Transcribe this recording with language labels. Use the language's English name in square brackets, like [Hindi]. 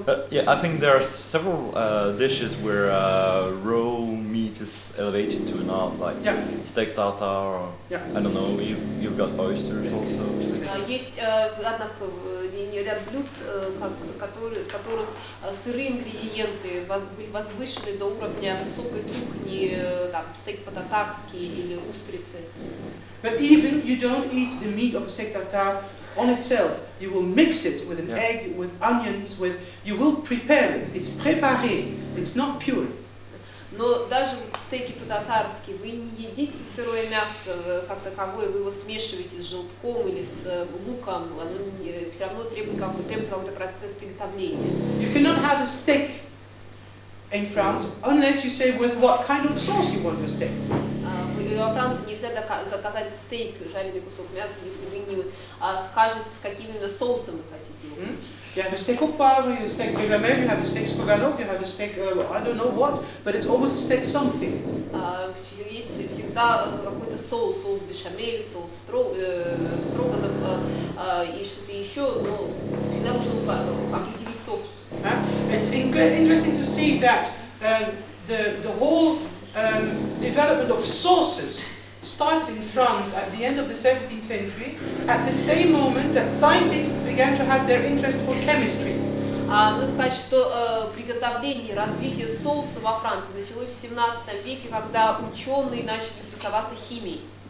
[English] yeah, I think there are several dishes where raw meat is elevated to an art, like steak tartare, or I don't know. You've got oysters also. [Russian] Есть, однако, ряд блюд, в которых сырые ингредиенты возвышены до уровня высокой кухни, там стейк по-татарски или устрицы. [English] But even you don't eat the meat of a steak tartare on itself. You will mix it with an egg, with onions, you will prepare it. It's préparé. It's not pure. [Russian] Но даже в стейке по-татарски вы не едите сырое мясо как таковое, вы его смешиваете с желтком или с луком, оно все равно требует какой-то процесс приготовления. [English] You cannot have a steak in France unless you say with what kind of sauce you want your steak. [Russian] Во Франции нельзя заказать стейк, жареный кусок мяса, если вы не скажете, с каким именно соусом вы хотите его. [English] You have a steak au poivre, you have a steak béchamel, you have a steak stroganoff, you have a steak I don't know what, but it's always a steak something. [Russian] Есть всегда какой-то соус бешамель, соус строганов и что-то еще, но всегда нужно определить соус. [English] It's interesting to see that the whole development of sauces started in France at the end of the 17th century, at the same moment that scientists began to have their interest for chemistry. [Russian] Надо сказать, что приготовление, развитие соуса во Франции началось в 17 веке, когда ученые начали интересоваться химией.